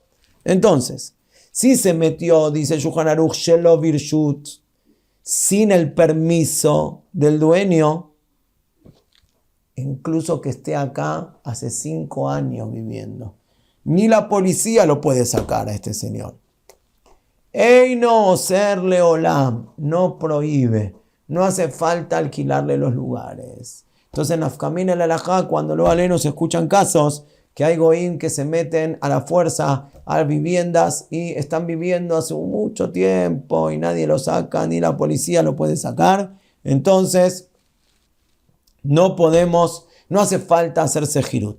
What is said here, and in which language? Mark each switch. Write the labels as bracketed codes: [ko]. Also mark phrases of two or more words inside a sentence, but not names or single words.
[es] Entonces, si se metió, dice Shulchan Aruch, [he] שלא ברשות, [es] sin el permiso del dueño, incluso que esté acá hace 5 años viviendo, ni la policía lo puede sacar a este señor. [he] אינו אוסר לעולם, [es] no prohíbe, no hace falta alquilarle los lugares. Entonces, [arc] נפקא מינה [es] el halajá, cuando los alenos escuchan casos que hay goín que se meten a la fuerza a viviendas y están viviendo hace mucho tiempo y nadie lo saca, ni la policía lo puede sacar, entonces no hace falta hacer sejirut.